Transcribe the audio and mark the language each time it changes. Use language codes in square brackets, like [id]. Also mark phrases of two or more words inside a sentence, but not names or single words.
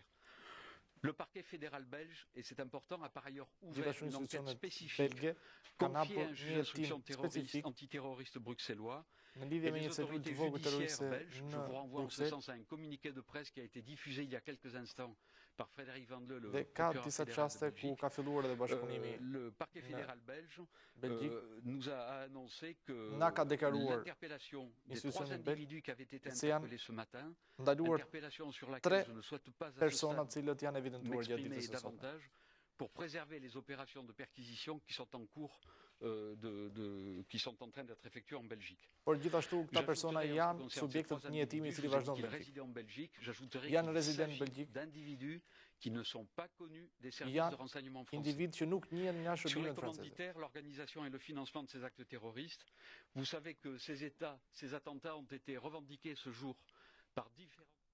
[fr] Le parquet fédéral belge, et c'est important, a par ailleurs ouvert [sq] Gjithashtu [fr] une enquête [sq] institucionet [fr] spécifique [sq] belge kanë [fr] confiée à [sq] hapur [fr] un juge [sq] një [fr] d'instruction [sq] tim specifik [fr] antiterroriste bruxellois. [sq] në lidhje [fr] Et [sq] me [fr] les [sq] një celulë [fr] autorités [sq] të vogël [fr] judiciaires [sq] terroriste [fr] belges, je [sq] në [fr] vous renvoie en ce [sq] Bruxelles [fr] sens à un communiqué de presse qui a été diffusé il y a quelques instants par Frédéric Vandeleu, le [sq] dhe ka [fr] procureur [sq] disa [fr] fédéral de [sq] çaste ku [fr] Belgique. [sq] ka filluar edhe bashkëpunimi [fr] Le parquet [sq] në [fr] fédéral belge [sq] Belgjik. [fr] nous a annoncé que [sq] Na ka deklaruar [fr] l'interpellation des [sq] institucioni [fr] 3 [sq] belg [fr] individus qui avaient été [sq] se janë [fr] interpellés ce matin, [sq] ndaluar [fr] interpellation sur laquelle [sq] tre [fr] je ne souhaite pas à ce [sq] persona të [fr] stade [sq] cilët janë evidentuar gjatë [fr] m'exprimer [sq] ditës së sotme. [fr] davantage, pour préserver les opérations de perquisition qui sont en cours, qui sont en train d'être effectuées en Belgique. [sq] Por gjithashtu këta persona [fr] J'ajouterai, en ce qui [sq] janë [fr] concerne ces [sq] subjektet [fr] trois [sq] të një hetimi i [fr] individus, [sq] cili [fr] je vous [sq] ai vazhdon [fr] dit [sq] në [fr] qu'ils [sq] Belgjik. [fr] résidaient en Belgique, j'ajouterai [sq] Janë [fr] qu'il [sq] rezident në [fr] s'agit [sq] Belgjik, [fr] d'individus qui ne sont pas connus des services [sq] janë [fr] de renseignement français. [sq] individ që nuk njihen nga [fr] Sur les [sq] shërbimet franceze. [fr] commanditaires, l'organisation et le financement de ces actes terroristes, vous savez que ces attentats ont été revendiqués ce jour par différents